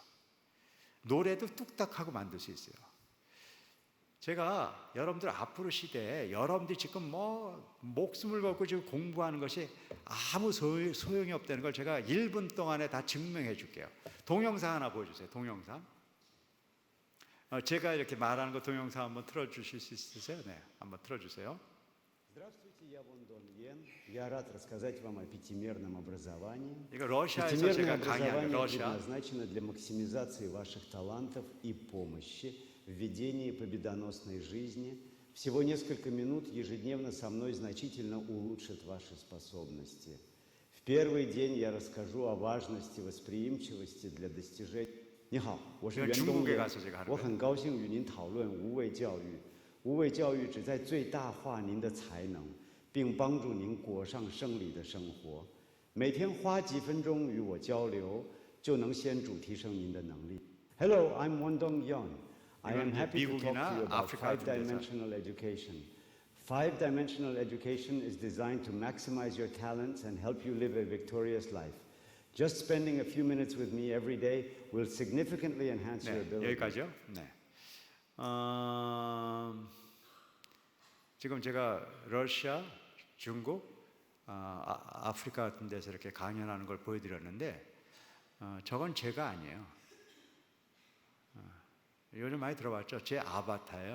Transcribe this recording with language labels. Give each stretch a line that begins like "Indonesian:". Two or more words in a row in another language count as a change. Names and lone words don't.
Korean: 노래도 뚝딱하고 만들 수 있어요. 제가 여러분들 앞으로 시대에 여러분들이 지금 뭐 목숨을 걸고 지금 공부하는 것이 아무 소용이 없다는 걸 제가 1분 동안에 다 증명해 줄게요. 동영상 하나 보여주세요. 동영상. 제가 이렇게 말하는 거 동영상 한번 틀어주실 수 있으세요? 네, 한번 틀어주세요.
Russian: Здравствуйте, я Вон Дон Йен. Я рад рассказать вам о пятимерном образовании.
Korean: 이거 러시아에서
Russian: Пятимерное
Korean: 제가 강의하는
Russian: образование
Korean: 러시아.
Russian: предназначено для максимизации ваших талантов и помощи в ведении победоносной жизни. Всего несколько минут ежедневно со мной значительно улучшит ваши способности. В первый день я расскажу о важности восприимчивости для достижения.
Chinese: 你好，我是袁东岩，我很高兴与您讨论无畏教育。无畏教育旨在最大化您的才能，并帮助您过上胜利的生活。每天花几分钟与我交流，就能显著提升您的能力。Hello,
English: I'm Won Dong Yeon. I am happy to talk to you about five-dimensional education. Five-dimensional education is designed to maximize your talents and help you live a victorious life. Just spending a few minutes with me every day will significantly enhance your ability.
Korean: 여기까지요? 네. 지금 제가 러시아, 중국, 아프리카 같은 데서 이렇게 강연하는 걸 보여드렸는데 저건 제가 아니에요. 요즘 많이 들어봤죠? 제 아바타예요.